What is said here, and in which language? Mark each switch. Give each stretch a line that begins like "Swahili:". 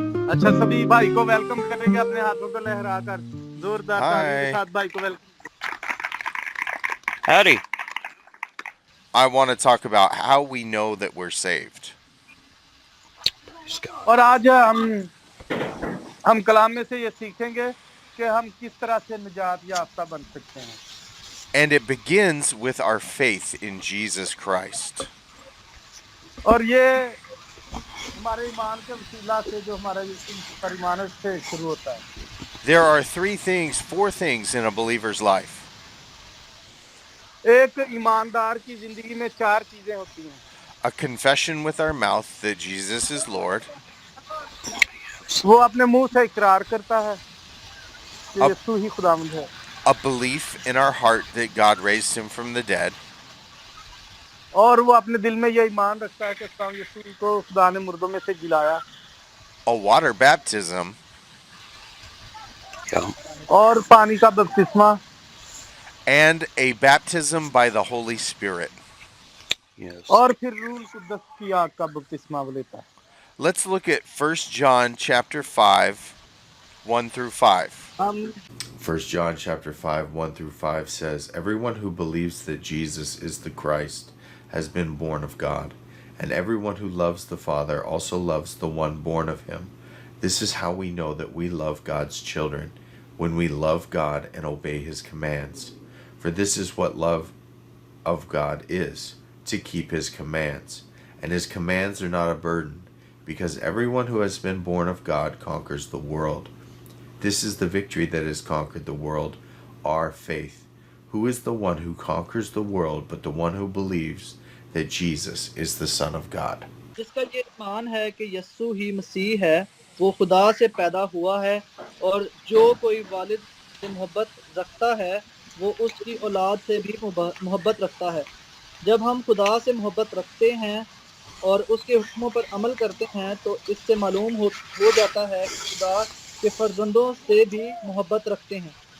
Hindi: अच्छा, सभी भाई को वेलकम करेंगे अपने हाथों को लहराकर, जोरदार तालियों के
English: Hi.
Hindi: साथ भाई को welcome.
English: Howdy. I want to talk about how we know that we're saved.
Hindi: और आज हम कलाम में से ये सीखेंगे कि हम किस तरह से निजात याफ्ता बन सकते हैं।
English: And it begins with our faith in Jesus Christ.
Hindi: और ये हमारे ईमान के वसीला से जो हमारा यीशु पर ईमान है उससे शुरू होता है।
English: There are four things in a believer's life.
Hindi: एक ईमानदार की जिंदगी में 4 चीजें होती हैं।
English: A confession with our mouth that Jesus is Lord.
Hindi: वो अपने मुंह से इकरार करता है कि अब- यीशु ही खुदावंद है।
English: A belief in our heart that God raised him from the dead.
Hindi: और वो अपने दिल में ये ईमान रखता है कि यीशु को खुदा ने मुर्दों में से जिलाया।
English: A water baptism. Yeah.
Hindi: और पानी का बपतिस्मा।
English: And a baptism by the Holy Spirit. Yes.
Hindi: और फिर रूह कुद्दस की आग का बपतिस्मा लेता है।
English: Let's look at 1 John chapter 5, 1 through 5. 1 John chapter 5, 1 through 5 says, Everyone who believes that Jesus is the Christ has been born of God, and everyone who loves the Father also loves the one born of him. This is how we know that we love God's children, when we love God and obey his commands. For this is what love of God is, to keep his commands. And his commands are not a burden, because everyone who has been born of God conquers the world. This is the victory that has conquered the world, our faith. Who is the one who conquers the world but the one who believes that Jesus is the Son of God?
Hindi: जिसका ये ईमान है कि यीशु ही मसीह है, वो खुदा से पैदा हुआ है, और जो कोई वालिद से मोहब्बत रखता है वो उसकी औलाद से भी मोहब्बत रखता है। जब हम खुदा से मोहब्बत रखते हैं और उसके हुक्मों पर अमल करते हैं तो इससे मालूम हो जाता है कि खुदा के फर्जंदों से भी मोहब्बत रखते हैं।